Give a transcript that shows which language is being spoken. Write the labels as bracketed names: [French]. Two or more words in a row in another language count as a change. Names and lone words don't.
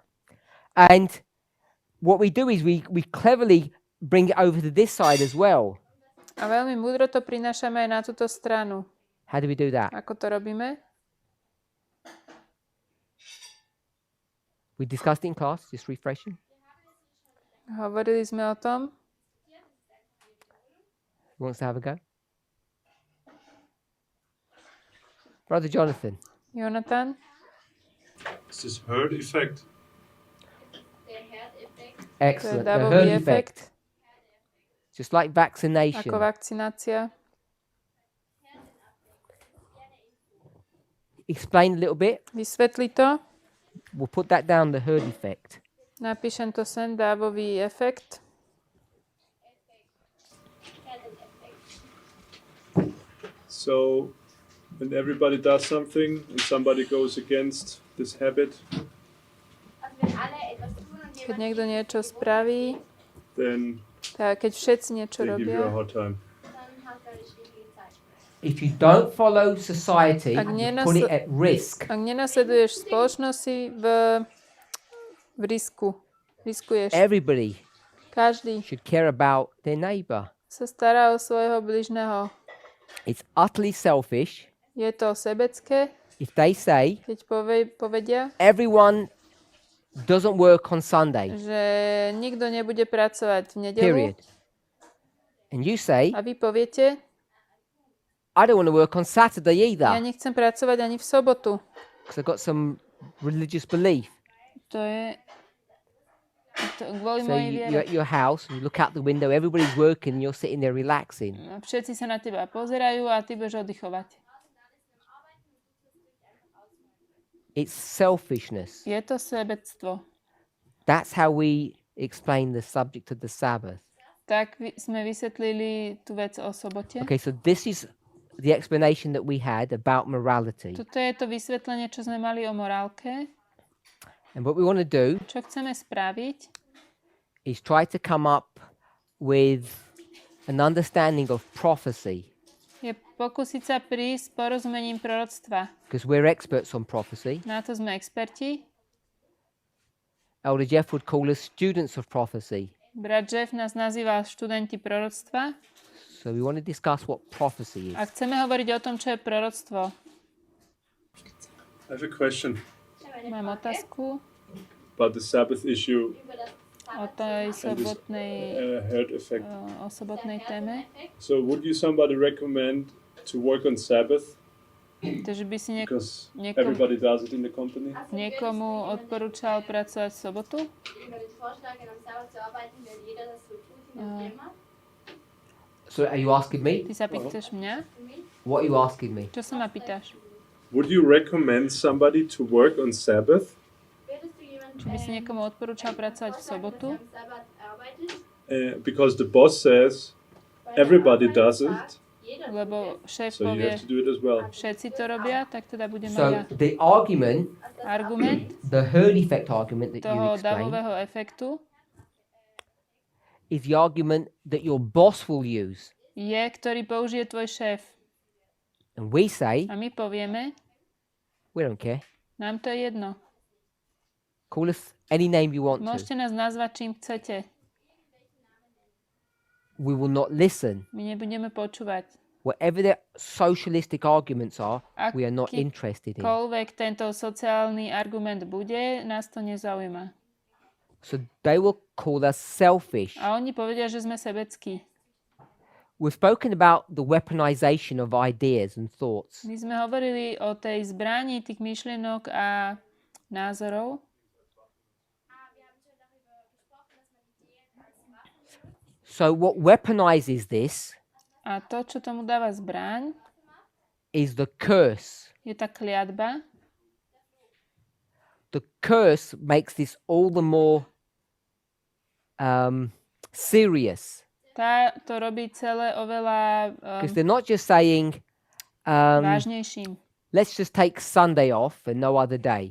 [English] And what we do is we cleverly bring it over to this side as well. [Slovak] A veľmi múdro to prinášame aj na túto stranu. [English] How do we do that? [Slovak] Ako to robíme? [English] We discussed it in class, just refreshing. [Slovak] Hovorili sme o tom. [English] Who wants to have a go? Brother Jonathan. Jonathan? It's this herd effect. Excellent. The [Slovak] davový [English] herd [Slovak] efekt. [English] effect. Just like vaccination. [Slovak] Ako vakcinácia. [English] Explain a little bit. [Slovak] Vysvetli to. [English] We'll put that down, the herd effect. [Slovak] Napíšem to sem, dávový efekt. [English] So when everybody does something and somebody goes against this habit, [Slovak] Keď niekto niečo spraví, [English] then [Slovak] tak keď všetci niečo [English] they give you a [Slovak] robia, [English] hard time. If you don't follow society, [Slovak] Ak [English] you put it at risk. [Slovak] ak nenasleduješ spoločnosť, si v risku. Riskuješ. [English] Everybody [Slovak] Každý [English] should care about their neighbor. [Slovak] sa stará o svojho bližného. [English] It's utterly selfish [Slovak] Je to sebecké, [English] if they say [Slovak] keď povedia, [English] everyone doesn't work on Sunday, [Slovak] že nikto nebude pracovať v nedeľu. [English] period. And you say, [Slovak] A vy poviete, [English] I don't want to work on Saturday [Slovak] ja [English] either [Slovak] nechcem pracovať ani v sobotu. [English] because I've got some religious belief. [Slovak] To je kvôli [English] So [Slovak] mojej [English] you're [Slovak] viere. [English] at your house, and you look out the window, everybody's working, and you're sitting there relaxing. [Slovak] Všetci sa na teba pozerajú a ty budeš oddychovať. [English] It's selfishness. [Slovak] Je to sebectvo. [English] That's how we explain the subject of the Sabbath. [Slovak] Tak sme vysvetlili tú vec o sobote. [English] Okay, so this is the explanation that we had about morality. [Slovak] Toto je to vysvetlenie, čo sme mali o morálke. [English] And what we want to do [Slovak] Čo chceme spraviť, [English] is try to come up with an understanding of prophecy, [Slovak] je pokúsiť sa prísť s porozumením proroctva. [English] because we're experts on prophecy. [Slovak] Na to sme experti. [English] Elder Jeff would call us students of prophecy. [Slovak] Brat Jeff nás nazýva študenti proroctva. [English] So we want to discuss what prophecy [Slovak] A [English] is. [Slovak] chceme hovoriť o tom, čo je proroctvo. [English] I have a question [Slovak] Mám otázku [English] about the Sabbath issue [Slovak] o tej sobotnej, [English] herd effect. [Slovak] o sobotnej téme. [English] So would you somebody recommend to work on Sabbath [Slovak] Takže by si [English] because [Slovak] niekomu, [English] everybody does it in the company? [Slovak] niekomu odporúčal pracovať v sobotu? [English] So are you asking me? [Slovak] Ty sa pýtaš mňa? [English] What are you asking me? [Slovak] Čo sa ma pýtaš? [English] Would you recommend somebody to work on Sabbath? [Slovak] Či by si niekomu odporúčal pracovať v sobotu? [English] Because the boss says everybody does it, [Slovak] Lebo šéf [English] so you [Slovak] povie, [English] have to do it as well. [Slovak] všetci to robia, tak teda budem aj [English] So [Slovak] ja. [English] the argument, [Slovak] Argument [English] the herd effect argument that you [Slovak] toho [English] explained, [Slovak] davového efektu [English] Is the argument that your boss will use. [Slovak] je, ktorý použije tvoj šéf. [English] And we say, [Slovak] A my povieme, [English] we don't care. [Slovak] nám to je jedno. [English] Call us any name you want to. [Slovak] Môžete nás nazvať čím chcete. [English] We will not listen. [Slovak] My nebudeme počúvať. [English] Whatever the socialistic arguments are, we are not interested in. [Slovak] Akýkoľvek tento sociálny argument bude, nás to nezaujíma. [English] So they will call us selfish. [Slovak] A oni povedia, že sme sebeckí. [English] We've spoken about the weaponization of ideas and thoughts. [Slovak] My sme hovorili o tej zbrani tých myšlienok a názorov. [English] So what weaponizes this [Slovak] A to, čo tomu dáva zbraň, [English] is the curse. [Slovak] je tá kliatba. [English] The curse makes this all the more serious. [Slovak] Tá to robí celé oveľa [English] Because they're not just saying, [Slovak] vážnejším. [English] let's just take Sunday off and no other day.